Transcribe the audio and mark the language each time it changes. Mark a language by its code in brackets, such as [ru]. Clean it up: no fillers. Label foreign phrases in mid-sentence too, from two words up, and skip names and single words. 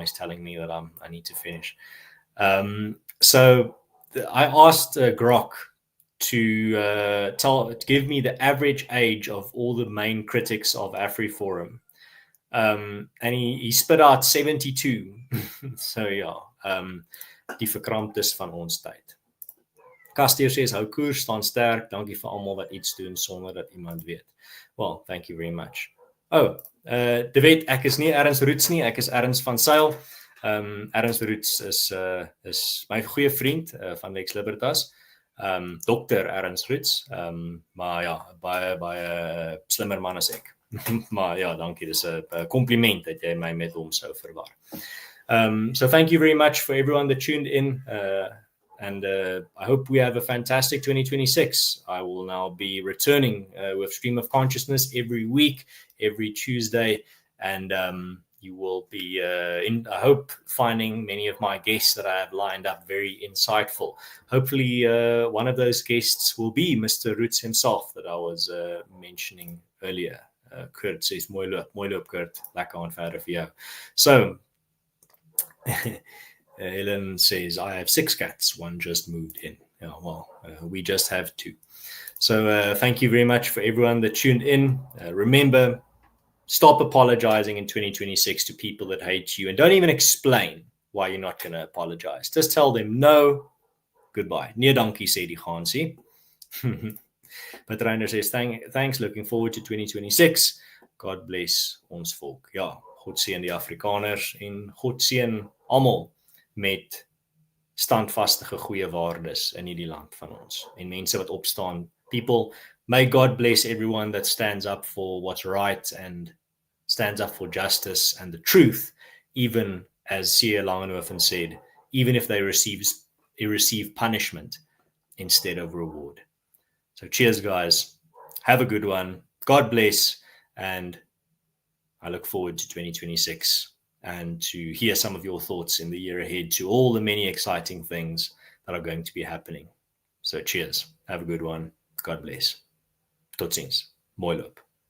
[en] He's telling me that I need to finish. So I asked Grok to give me the average age of all the main critics of AfriForum. And he spit out 72. [af] So ja, die verkramptes van ons tyd. [en] Castillo says, [af] hou koers, staan sterk, dankie vir almal wat iets doen sonder dat iemand weet. [en] Well, thank you very much. [af] Oh, De Wet, ek is nie Ernst Roots nie, ek is Ernst van Sail. Ernst Roots is my goeie vriend van Lex Libertas. Dr. Ernst Roots. Maar ja, baie slimmer man as ek. Maar ja, dankie, dis 'n compliment dat jy my met hom sou verwar. [en] So thank you very much for everyone that tuned in. And I hope we have a fantastic 2026. I will now be returning with Stream of Consciousness every week, every Tuesday. And you will be, I hope, finding many of my guests that I have lined up very insightful. Hopefully, one of those guests will be Mr. Roots himself that I was mentioning earlier. Kurt says, [af] mooi loop, Kurt. Lekker aan verder vir jou. [en] So, Helen says, I have 6 cats. One just moved in. Yeah, well, we just have 2. So thank you very much for everyone that tuned in. Remember, stop apologizing in 2026 to people that hate you. And don't even explain why you're not going to apologize. Just tell them no, goodbye. [af] Nee dankie, sê die gaansie. [en] But Reiner says, thanks, looking forward to 2026. God bless [af] ons volk. Ja, God seën die Afrikaners en God seën almal met standvastige goeie waardes in hierdie land van ons. En mense wat opstaan. [en] People, may God bless everyone that stands up for what's right and stands up for justice and the truth, even as C.A. Langenhoven said, even if they receive punishment instead of reward. So cheers, guys. Have a good one. God bless. And I look forward to 2026 and to hear some of your thoughts in the year ahead to all the many exciting things that are going to be happening. So cheers. Have a good one. God bless. [af] Tot ziens. Mooi loop.